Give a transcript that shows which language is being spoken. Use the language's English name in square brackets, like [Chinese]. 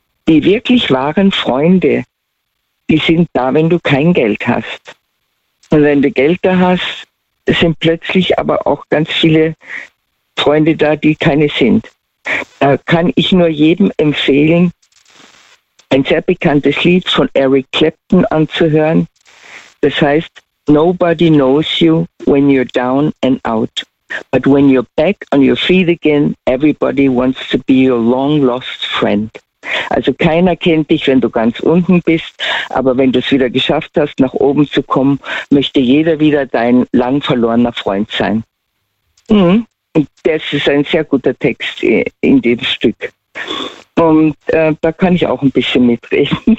[German] die wirklich wahren Freunde, die sind da, wenn du kein Geld hast. Und wenn du Geld da hast, sind plötzlich aber auch ganz viele Freunde da, die keine sind. Da kann ich nur jedem empfehlen, ein sehr bekanntes Lied von Eric Clapton anzuhören. Das heißt, [English] Nobody knows you when you're down and out. But when you're back on your feet again, everybody wants to be your long lost friend. [German] Also keiner kennt dich, wenn du ganz unten bist, aber wenn du es wieder geschafft hast, nach oben zu kommen, möchte jeder wieder dein lang verlorener Freund sein. Mhm. Das ist ein sehr guter Text in dem Stück. Und da kann ich auch ein bisschen mitreden.